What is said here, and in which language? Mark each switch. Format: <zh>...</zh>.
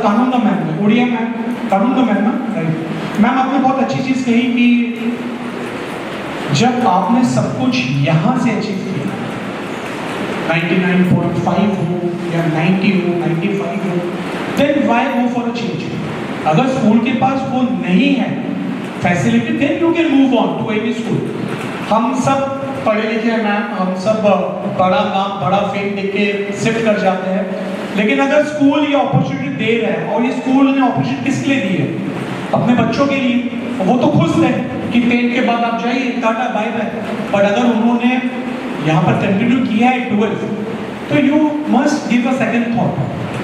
<hi>कानून का ma'am, Odia ma'am, कानून का मैम ना, मैम आपने बहुत अच्छी चीज़ कही कि जब आपने सब कुछ यहाँ से अचीव किया, 99.5 हो या 90 हो, 95 हो,</hi> <en>then why go for a change?</en> <hi>अगर स्कूल के पास वो नहीं है facility,</hi> <en>then you can move on to any school.</en> <hi>हम सब पढ़े लिखे हैं मैम, हम सब बड़ा काम, बड़ा फेम देख के शिफ्ट कर जाते हैं, लेकिन अगर स्कूल ये अपॉर्चुनिटी दे रहा है, और ये स्कूल ने अपॉर्चुनिटी किसके लिए दी है? अपने बच्चों के लिए। वो तो खुश थे कि 10 के बाद आप जाइए, टाटा बाय बाय, बट अगर उन्होंने यहाँ पर कंटिन्यू किया है 12th, तो</hi> <en>You must give a second thought.</en>